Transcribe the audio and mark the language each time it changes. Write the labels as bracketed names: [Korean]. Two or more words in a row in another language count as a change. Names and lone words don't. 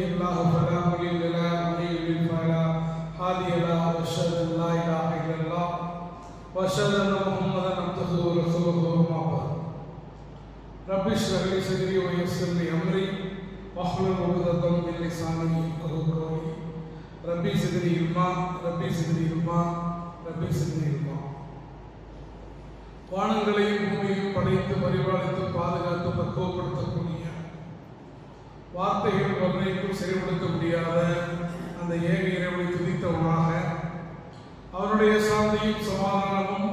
[Arabic] الله فلا مضل له ومن يضلل فلا هادي له واشهد ان لا اله الا الله واشهد ان محمدا عبده ورسوله اما بعد رب اشرح لي صدري ويسر لي امري واحلل عقدة من لساني يفقهوا قولي ربي زدني علما ربي زدني علما ربي زدني علما. [Tamil] வானங்களையும் பூமியையும் படைத்து பரிபாலித்து பாதுகாத்து பக்குவப்படுத்தக்கூடிய வார்த்தைகள் வர்ணைக்கும் செயல்படுத்த முடியாத அந்த ஏக இறைவனை துதித்தவனாக அவருடைய சாந்தியும் சமாதானமும்